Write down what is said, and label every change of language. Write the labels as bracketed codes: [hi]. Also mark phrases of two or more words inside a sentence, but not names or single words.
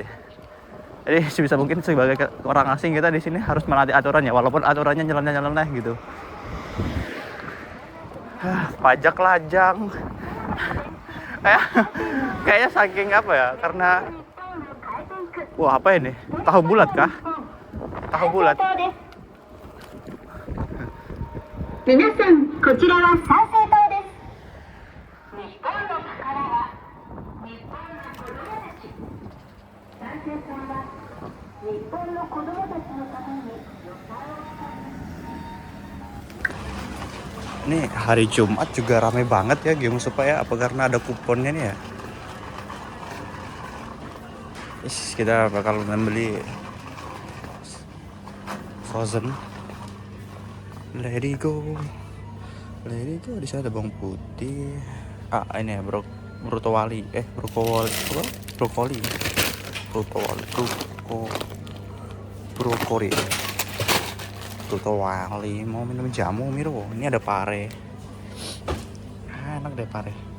[id] Jadi sebisa mungkin sebagai orang asing kita di sini harus menaati aturannya, walaupun aturannya nyeleneh gitu. Pajak lajang. Kayaknya saking apa ya? Karena wah, apa ini? Tahu bulat kah? Tahu bulat. [ja] 皆さん、こちらは三省堂です。日本の宝は日本の子供たち。三省さんは日本の子供たちのために予算を使います。 [id] Nih hari Jumat juga rame banget ya game supaya apa karena ada kuponnya nih ya. Kita bakal membeli Frozen. [en] Let it go. [id] Di sana ada bawang putih. Ini ya brokoli. Brokoli. Mau minum jamu Miro. Ini ada pare. Enak deh pare.